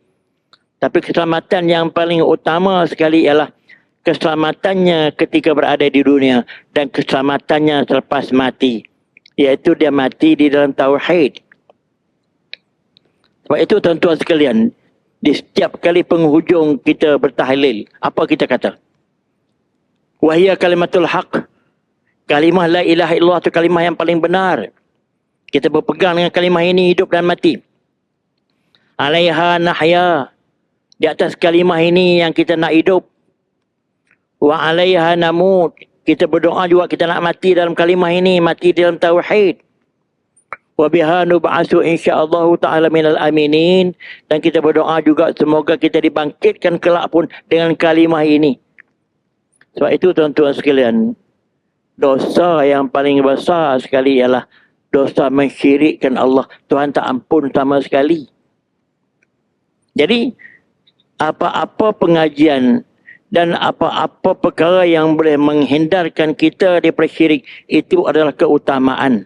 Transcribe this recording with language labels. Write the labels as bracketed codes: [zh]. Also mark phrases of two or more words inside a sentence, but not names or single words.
[ms] Tapi keselamatan yang paling utama sekali ialah keselamatannya ketika berada di dunia. Dan keselamatannya selepas mati. Iaitu dia mati di dalam tauhid. Sebab itu tuan-tuan sekalian, di setiap kali penghujung kita bertahlil, apa kita kata? [ar] وهي كلمة الحق. [ms] Kalimah [ar] لا إله إلا الله [ms] itu kalimah yang paling benar. Kita berpegang dengan kalimah ini hidup dan mati. [ar] عليها نحيا. [ms] Di atas kalimah ini yang kita nak hidup. [ar] وعليها نموت. [ms] Kita berdoa juga kita nak mati dalam kalimah ini, mati dalam tauhid. [ar] وبها نبعث إن شاء الله تعالى من الآمنين. [ms] Dan kita berdoa juga semoga kita dibangkitkan kelak pun dengan kalimah ini. Sebab itu tuan-tuan sekalian, dosa yang paling besar sekali ialah dosa mensyirikkan Allah. Tuhan tak ampun sama sekali. Jadi apa-apa pengajian dan apa-apa perkara yang boleh menghindarkan kita daripada syirik, itu adalah keutamaan.